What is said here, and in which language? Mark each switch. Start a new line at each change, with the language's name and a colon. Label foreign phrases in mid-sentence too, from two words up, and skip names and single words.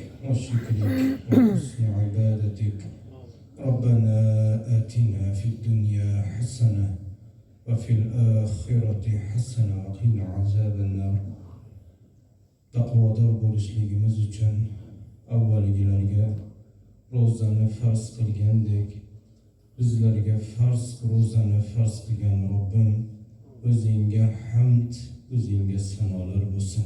Arabic: وشكرك وحسن عبادتك. ربنا آتنا في الدنيا حسنة وفي الآخرة حسنة وقنا عذاب النار.
Uzbek: Taqvodor bo'lishligimiz uchun avvalgilarga ro'zani farz qilgandek bizlarga ro'zani farz qilgan Robbim, o'zingga hamd, o'zingga sanolar bo'lsin.